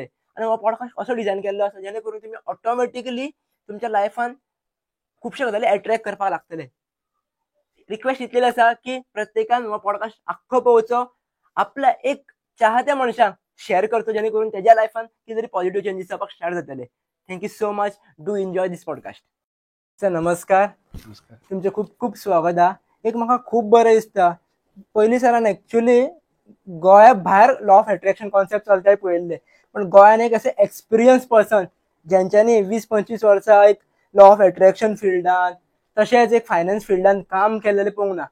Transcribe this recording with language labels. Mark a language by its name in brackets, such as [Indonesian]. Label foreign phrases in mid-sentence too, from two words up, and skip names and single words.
[Konkani] आणि हो पॉडकास्ट असो डिझायन केल्लो आसा जेणे करून तुमी ऑटोमॅटिकली तुमच्या लायफान खुबशे गजाली अट्रॅक्ट करपाक लागतले. रिक्वेस्ट इतली आसा की प्रत्येकान हो पॉडकास्ट आख्खो पळोवचो, आपल्या एक चाहत्या मनशाक शेअर करचो, जेणे करून त्याच्या लायफान कितें तरी [English] positive changes [Konkani] जावपाक स्टार्ट जातले. [English] thank you so much. do enjoy this podcast. सर नमस्कार. [Konkani] तुमचे खूप खूप स्वागत हा. एक म्हाका खूब बरें दिसता, पयलीं सरान एक्चुअली गोंया भायर [English] law of attraction concept [Konkani] चलताय पळयल्ले, पण गोंयान एक असे [English] experience person [Konkani] ज्यांच्यानी 20-25 वर्सां एक [English] law of attraction [Konkani] फिल्डान तशेंच एक [English] finance field [Konkani] काम केलेले पळोवंक ना.